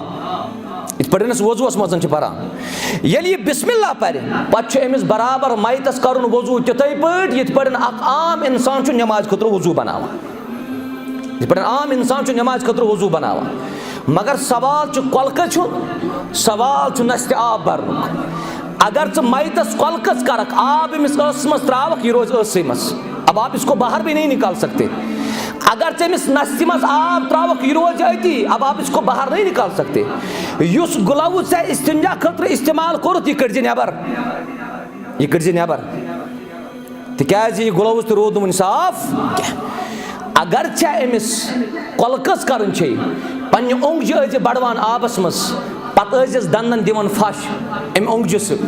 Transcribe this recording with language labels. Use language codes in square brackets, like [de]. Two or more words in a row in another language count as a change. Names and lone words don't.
[ks] یِتھ پٲٹھۍ أسۍ وضوٗوَس منٛز چھِ پَران. ییٚلہِ یہِ بِسمِ اللہ پَرِ پَتہٕ چھُ أمِس برابر مَیتَس کَرُن وضوٗ تِتھَے پٲٹھۍ یِتھ پٲٹھۍ اَکھ عام اِنسان چھُ نٮ۪مازِ خٲطرٕ وضوٗ بَناوان. یِتھ پٲٹھۍ عام اِنسان چھُ نٮ۪مازِ خٲطرٕ وضوٗ بَناوان. مگر سوال چھُ کۄلکَس چھُنہٕ، سوال چھُ نَستہِ آب بَرنُک. اگر ژٕ مَیتَس کۄلکَس کَرَکھ آب أمِس ٲسَس منٛز ترٛاوَکھ یہِ روزِ ٲسسٕے منٛز. [ur] اب آپ اس کو باہر بھی نہیں نکال سکتے. [ks] اگر ژٕ أمِس نَستہِ منٛز آب ترٛاوَکھ یہِ روزِ أتی. [ur] اب آپ اس کو باہر نہیں نکال سکتے. [ks] یُس گُلوٕز ژےٚ اِستِنجا خٲطرٕ اِستعمال کوٚرُتھ یہِ کٔڑۍزِ نٮ۪بر. یہِ کٔڑۍزِ نٮ۪بر تِکیٛازِ یہِ گُلوٕز تہِ روٗد نہٕ وُنہِ صاف کینٛہہ. اگر ژےٚ أمِس کۄلکَس کَرٕنۍ چھے پنٛنہِ اوٚنٛگجہِ ٲسۍزِ بَڑوان آبَس منٛز پَتہٕ ٲسۍزٮ۪س دَنٛدَن دِوان پھَش اَمہِ اوٚنٛگجہِ سۭتۍ.